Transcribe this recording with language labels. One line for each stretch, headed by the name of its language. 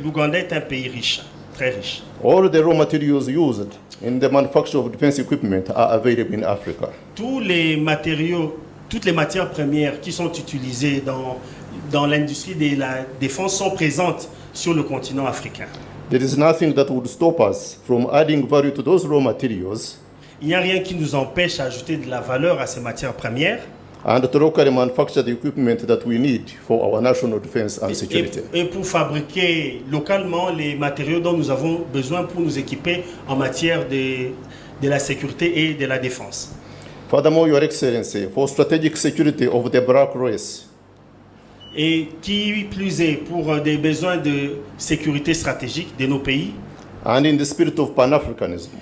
French: L'Ouganda est un pays riche, très riche.
English: All the raw materials used in the manufacture of defense equipment are available in Africa.
French: Tous les matériaux, toutes les matières premières qui sont utilisées dans l'industrie de la défense sont présentes sur le continent africain.
English: There is nothing that would stop us from adding value to those raw materials
French: Il n'y a rien qui nous empêche d'ajouter de la valeur à ces matières premières
English: and to locally manufacture the equipment that we need for our national defense and security.
French: et pour fabriquer localement les matériaux dont nous avons besoin pour nous équiper en matière de la sécurité et de la défense.
English: Furthermore, Your Excellency, for strategic security of the black race,
French: Et qui plus est pour des besoins de sécurité stratégique de nos pays
English: and in the spirit of Pan-Africanism,